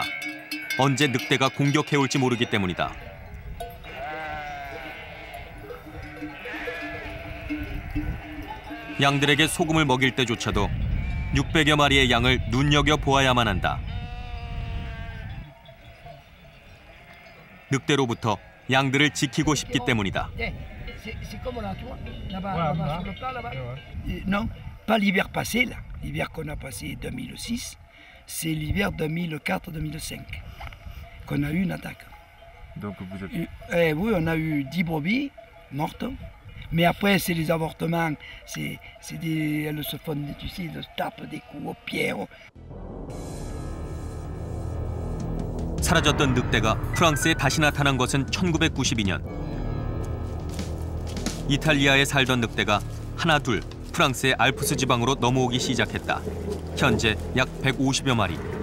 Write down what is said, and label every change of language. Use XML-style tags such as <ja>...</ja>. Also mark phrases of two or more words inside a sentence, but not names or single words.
<ko>언제 늑대가 공격해올지 모르기 때문이다. 양들에게 소금을 먹일 때조차도 600여 마리의 양을 눈여겨보아야만 한다. 늑대로부터 양들을 지키고 싶기 때문이다.</ko> <fr>C'est comme là, tu vois. Là-bas, sur le plat, là-bas. Non, pas l'hiver passé, là. L'hiver qu'on a passé 2006, c'est l'hiver 2004-2005 qu'on a eu une attaque. Donc vous êtes... Oui, on a eu 10 brebis mortes. Mais après, c'est les avortements, elles se font, tu sais, elles se tapent des coups aux pierres.</fr> <ko>사라졌던 늑대가 프랑스에 다시 나타난 것은 1992년. 이탈리아에 살던 늑대가 하나 둘 프랑스의 알프스 지방으로 넘어오기 시작했다. 현재 약 150여 마리.</ko>